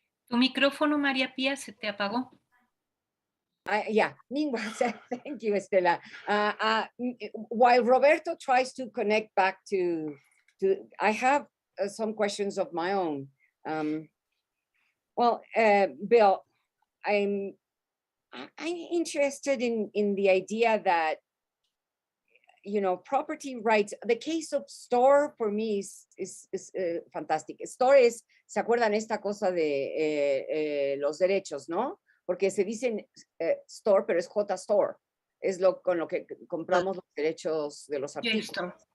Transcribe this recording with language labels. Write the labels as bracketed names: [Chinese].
[Spanish] Tu micrófono, María Pía, se te apagó. [English] Yeah, meanwhile, thank you, Estela. While Roberto tries to connect back to I have some questions of my own. Well, Bill, I'm interested in the idea that, you know, property rights, the case of Store for me is fantastic. [Spanish] Store es, ¿se acuerdan esta cosa de los derechos, no? Porque se dicen Store, pero es JSTOR. Es con lo que compramos los derechos de los artículos.